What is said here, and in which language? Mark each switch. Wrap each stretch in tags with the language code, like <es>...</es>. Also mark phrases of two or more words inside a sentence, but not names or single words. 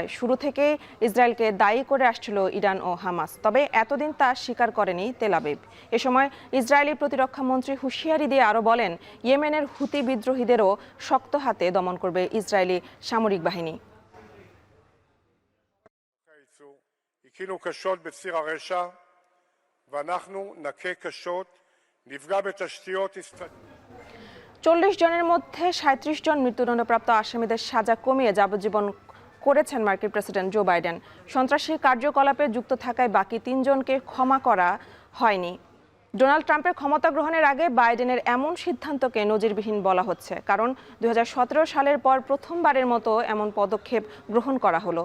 <bn>শুরু থেকেই ইসরায়েলকে দায়ী করে আসছিল ইরান ও হামাস, তবে এতদিন তা স্বীকার করেনি তেল আবিব। এ সময় ইসরায়েলি প্রতিরক্ষা মন্ত্রী হুঁশিয়ারি দিয়ে আরও বলেন, ইয়েমেনের হুতি বিদ্রোহীদেরও শক্ত হাতে দমন করবে ইসরায়েলি সামরিক বাহিনী।</bn> <he>הכינו קשות בציר הרשע, ואנחנו נכה קשות, נפגע בתשתיות אסטרטגיות.</he> <bn>40 জনের মধ্যে 37 জন মৃত্যুদণ্ডপ্রাপ্ত আসামিদের সাজা কমিয়ে যাবজ্জীবন করেছেন মার্কিন প্রেসিডেন্ট জো বাইডেন। সন্ত্রাসী কার্যকলাপে যুক্ত থাকায় বাকি 3 জনকে ক্ষমা করা হয়নি। ডোনাল্ড ট্রাম্পের ক্ষমতা গ্রহণের আগে বাইডেনের এমন সিদ্ধান্তকে নজিরবিহীন বলা হচ্ছে, কারণ 2017 সালের পর প্রথমবারের মতো এমন পদক্ষেপ গ্রহণ করা হলো।</bn>